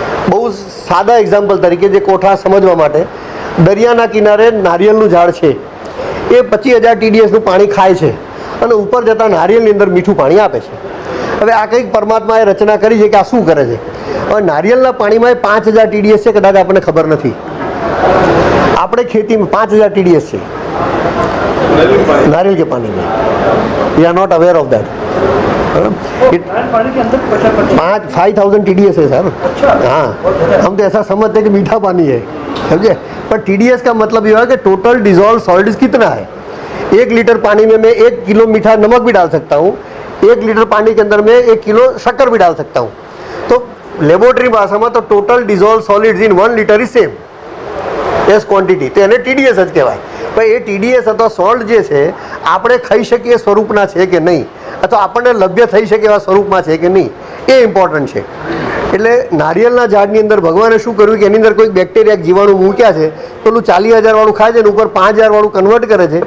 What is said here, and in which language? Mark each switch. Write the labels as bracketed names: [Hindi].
[Gujarati] બહુ સાદા એક્ઝામ્પલ તરીકે જે કોઠા સમજવા માટે, દરિયાના કિનારે નારિયેળનું ઝાડ છે, એ 25,000 TDSનું પાણી ખાય છે અને ઉપર જતાં નારિયેળની અંદર મીઠું પાણી આપે છે. હવે આ કંઈક પરમાત્માએ રચના કરી છે કે આ શું કરે છે. હવે નારિયેળના પાણીમાં 5,000 TDS છે, કદાચ આપણને ખબર નથી. આપણે ખેતીમાં 5,000 TDS છે [Hindi] नारियल के पानी में. [English] We are not aware of that. [Hindi] 5,000 TDS है सर. हाँ, हम तो ऐसा समझते हैं कि मीठा पानी है, समझे. पर TDS का मतलब ये है कि टोटल डिजॉल्व सॉलिड्स कितना है. 1 लीटर पानी में मैं 1 किलो मीठा नमक भी डाल सकता हूँ, 1 लीटर पानी के अंदर मैं 1 किलो शक्कर भी डाल सकता हूँ. तो लेबोरेटरी भाषा में तो [English] Total dissolved solids in 1 litre is same as quantity. [Gujarati] તો એને TDS જ કહેવાય. ભાઈ એ TDS અથવા સોલ્ટ જે છે આપણે ખાઈ શકીએ સ્વરૂપના છે કે નહીં, અથવા આપણને લભ્ય થઈ શકે એવા સ્વરૂપમાં છે કે નહીં, એ ઇમ્પોર્ટન્ટ છે. એટલે નારિયેળના ઝાડની અંદર ભગવાને શું કર્યું કે એની અંદર કોઈ બેક્ટેરિયા જીવાણુ મૂક્યા છે, પેલું 40,000 વાળું ખાય છે ને ઉપર 5,000 વાળું કન્વર્ટ કરે છે.